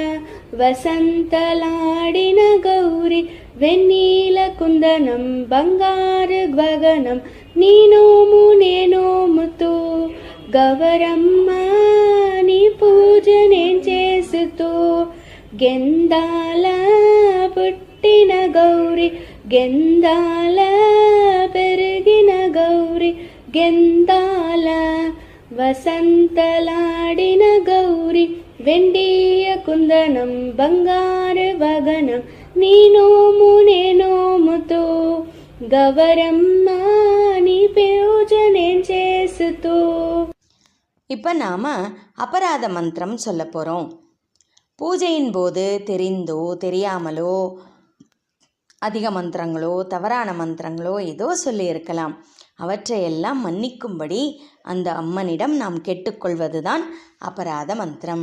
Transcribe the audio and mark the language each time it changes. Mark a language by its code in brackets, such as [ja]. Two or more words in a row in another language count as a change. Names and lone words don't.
[te] వసంతలాడిన గౌరి వెన్నీల కుందనం బంగారు గగనం నీ నోము నేనోముతూ గవరమ్మ నీ పూజ నేను చేస్తూ గెందాల పుట్టిన గౌరి గెందాల పెరిగిన గౌరి గెందాల వసంతలాడిన గౌరి వెండియ కుందనం బంగారు వగనం నీ నోము నేనోముతో గవరమ్మ నీ పూజ నేను చేస్తూ. [ta] இப்போ நாம் அபராத மந்திரம் சொல்ல போகிறோம். பூஜையின் போது தெரிந்தோ தெரியாமலோ அதிக மந்திரங்களோ தவறான மந்திரங்களோ ஏதோ சொல்லியிருக்கலாம். அவற்றையெல்லாம் மன்னிக்கும்படி அந்த அம்மனிடம் நாம் கேட்டுக்கொள்வது தான் அபராத மந்திரம்.